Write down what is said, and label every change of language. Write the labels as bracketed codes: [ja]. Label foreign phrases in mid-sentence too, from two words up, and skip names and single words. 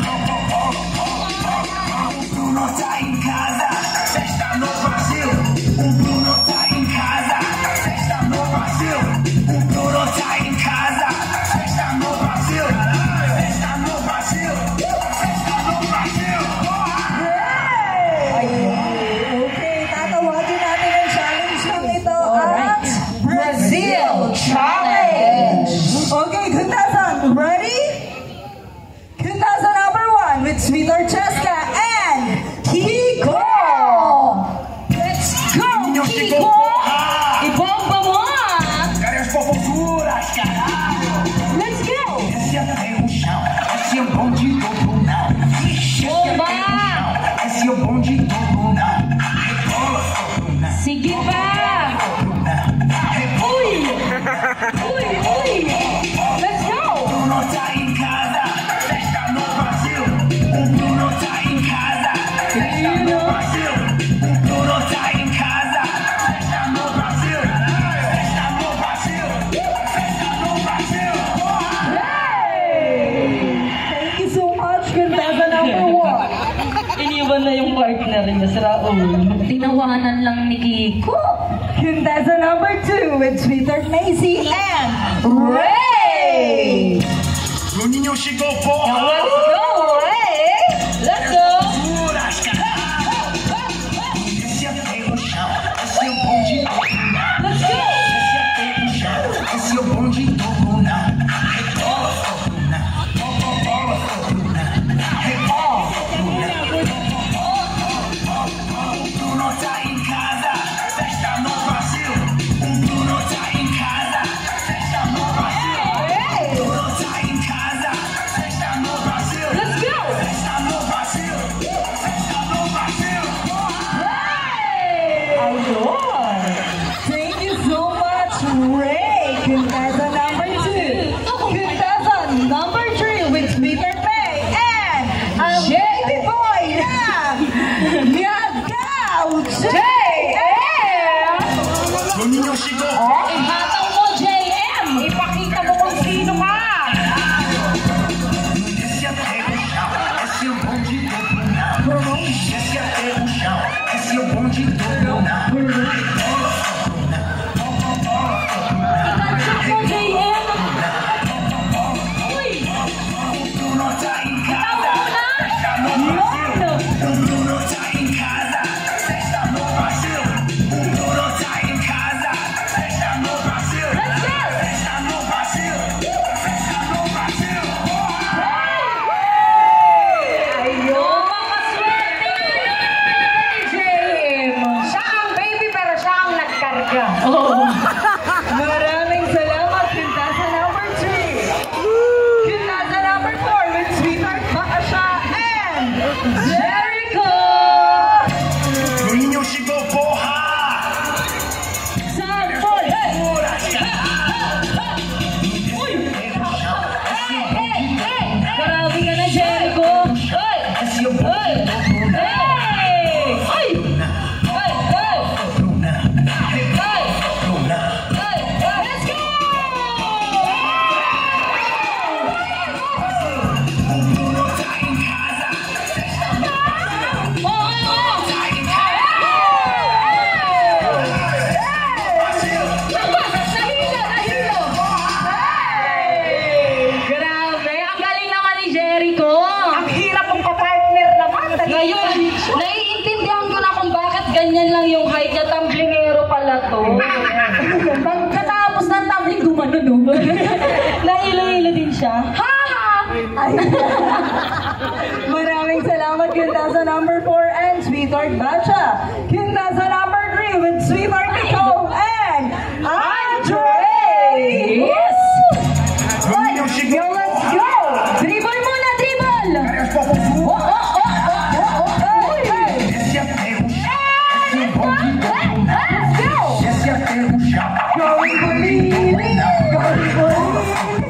[pt] O Bruno tá em casa, festa no Brasil. O Bruno tá em casa, festa no Brasil. O Bruno tá em casa, festa no Brasil. Festa no Brasil, festa no Brasil. [tl] Okay, tatawagin natin ang challenge lang ito at Brazil Challenge! [en] Okay, contestant, ready? Contestant number 1 with Sweetheart Cheska and Kiko! Let's go, Kiko! [tl] Ibomba mo! [pt] Cadê as fofuras, caralho? [en] Let's go! [pt] Esse é o chão, esse é o bonde do Brunão. Esse é o chão, esse é o bonde do Brunão. Rebola, só Brunão. [tl] Sige pa! Uy! Uy! Uy! [en] Let's go! [pt] O Bruno tá em casa, festa no Brasil. O Bruno tá em casa, festa no Brasil. O Bruno tá em casa, festa no Brasil. Festa no Brasil, festa no Brasil. [en] Thank you so much, contestant number 1. [tl] Iniwan na yung partner niya sa Raul. Tinawanan lang ni Kiko. [en] Contestant number 2 with Sweetheart Macy and Ray! [pt] O ninho chegou, porra! [en] Let's go, Ray! Let's go! [pt] Fofuras, caralho! Esse é o chão, esse é o bonde do Brunão. [en] Let's go! [pt] Esse é o chão, esse é o bonde do Brunão. Rebola, só Brunão. Bola, só Brunão. Rebola, só Brunão. O Bruno tá em casa, festa no Brasil. O Bruno tá em casa, festa no Brasil. O Bruno tá em casa, festa no Brasil. [en] Let's go! [pt] Festa no Brasil, festa no Brasil. [tl] Ayun! [en] Thank you so much, Ray! Contestant number 2. Contestant number 3 with Sweetheart May and Baby Boy and Yagao JM! [pt] O ninho chegou, [tl] Ihataw mo, JM! Ipakita mo kung sino ka! [pt] esse é o chão, esse é o bonde do Brunão. Esse é o chão, esse é o bonde do Brunão. Rebola, só Brunão. Bola, só Brunão. [tl] Ikansok mo, JM! Uy! [pt] O Bruno tá em casa, festa no Brasil. O Bruno tá em casa, festa no Brasil. O Bruno tá em casa, festa no Brasil. Festa no Brasil, festa no Brasil. [tl] Ayun! Makaswerte ni JM! Siya ang baby pero siya ang nagkarga. Maraming salamat, [en] contestant number 3. Contestant number 4 with Sweetheart Bakasha and Jericho! [pt] O ninho chegou, porra! [en] Sample! [pt] Fofuras, [tl] Uy! Grabe ka na, Jericho! Uy! [pt] esse é o bonde do Brunão. Hey! Uy! Hey! Hey! Brunão. Hey! Brunão. [en] Hey! Let's go! [pt] O Bruno tá em casa, festa no Brasil. Oh! Tá em casa, Brasil. [tl] Nahilo! Grabe! Ang galing naman ni Jericho! Ang hirap mong kapartner naman. Ngayon, naiintindihan ko na kung bakit ganyan lang yung height niya. Tamblingero pala to. Pagkatapos ng tumbling, gumano no? Nahilo-hilo din siya. Ha! Ay. Maraming salamat, [en] contestant number 4 and Sweetheart Bacha. Contestant number 3 with Sweetheart Nicole and Andre! Yes! [pt] O ninho chegou, [en] Let's go! [tl] Dribble muna, dribble! [pt] cadê as fofuras? Esse é o chão, esse é o bonde do Brunão. Esse é o chão, esse é o bonde do Brunão.